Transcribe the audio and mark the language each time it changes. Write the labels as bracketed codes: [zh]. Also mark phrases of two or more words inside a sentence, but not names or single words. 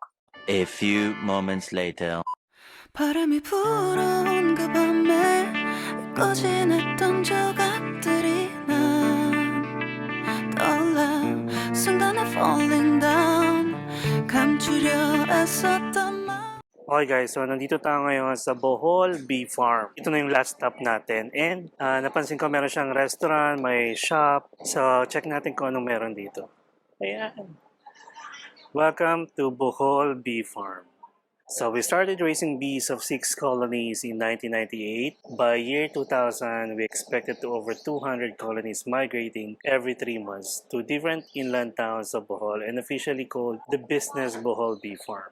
[en] A few moments later. [ko] 바람이 불어온 그 밤에 꺼진했던 조각들이 난 떠올라 순간에 [en] falling down [ko] 감추려 애썼던 맘 [en] Okay guys, [tl] so nandito tayo ngayon sa Bohol Bee Farm. Ito na yung [en] last stop [tl] natin. And napansin ko meron siyang restaurant, may shop. So check natin kung anong meron dito. Ayan. [en] Welcome to Bohol Bee Farm. So we started raising bees of 6 colonies in 1998. By year 2000, we expected to over 200 colonies migrating every 3 months to different inland towns of Bohol and officially called the Business Bohol Bee Farm.